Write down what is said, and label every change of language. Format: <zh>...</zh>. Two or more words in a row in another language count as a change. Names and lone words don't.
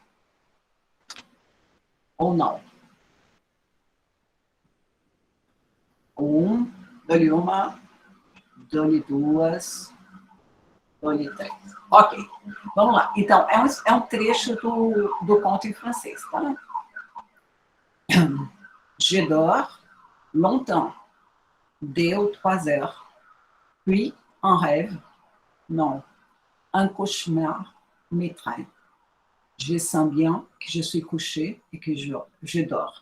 <pt>Ou não? Dou-lhe uma, dou-lhe duas, dou-lhe três. Ok, vamos lá. Então, é um trecho do conto em francês, tá?</pt> <fr>Je dors longtemps, 2 ou 3 heures, puis un rêve, non, un cauchemar m'étreint. Je sens bien que je suis couché et que je dors.</fr>